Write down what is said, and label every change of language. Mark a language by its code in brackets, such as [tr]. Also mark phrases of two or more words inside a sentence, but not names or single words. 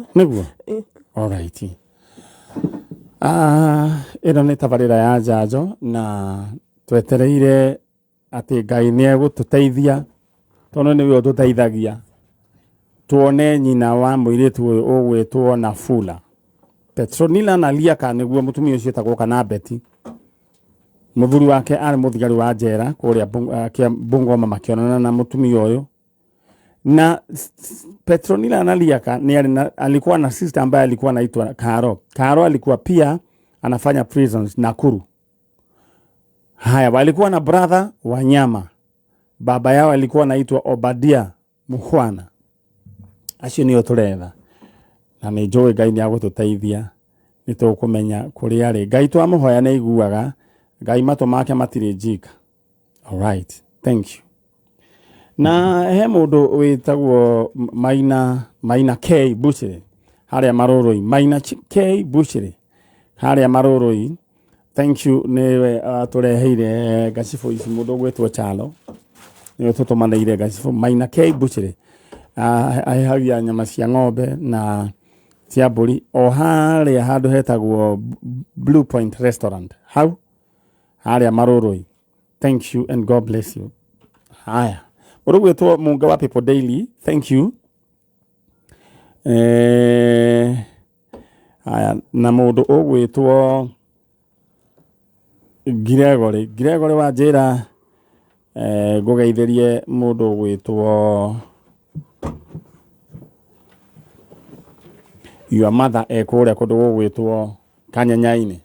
[ki] nĩguo alright ĩno nĩ tabarĩra ya njanjo na twetereire atĩ Ngai nĩ egũtũteithia tondũ nĩwe ũtũteithagia tuone nyina wa mũirĩtu ũyũ ũgwĩtwo Nafula. Petronila na Liaka nĩguo mũtumia ũcio etagwo kana Betty. Mũthuri wake arĩ mũthigari wa njera kũrĩa Bungoma makĩonana na mũtumia ũyũ. [sw] Na Petronila na Liaka alikuwa na sister ambaye alikuwa anaitwa Karo. Karo alikuwa pia anafanya prisons Nakuru. Haya, walikuwa na brother Wanyama. Baba yao alikuwa anaitwa Obadia Muhwana. [ki] Acio nĩo tũretha. Na nĩ njũĩ Ngai nĩ agũtũteithia nĩ tũkũmenya kũrĩa arĩ. Ngai twamũhoya nĩ aiguaga. Ngai matũ make matirĩ njika. [en] Alright, thank you. [ki] Na he mũndũ wĩtagwo Maina K Bushiri harĩa Marũrũi. Maina K Bushiri harĩa Marũrũi. [en] Thank you [ki] nĩwe tũreheire gacibũ ici mũndũ gwĩtwo Chalo. Nĩwe tũtũmanĩire gacibũ Maina K Bushiri. Ahehagia nyama cia ng'ombe na cia mbũri o harĩa handũ hetagwo Blue Point Restaurant. Hau harĩa Marũrũi. [en] Thank you and God bless you. [ki] Haya. Mũndũ gwĩtwo Munga wa People Daily. [en] Thank you. [ki] Haya na mũndũ ũgwĩtwo Gregory wa njĩra ngũgeithĩrie mũndũ ũgwĩtwo [en] your mother [ki] ekũrĩa kũndũ gũgwĩtwo Kanyanya-inĩ.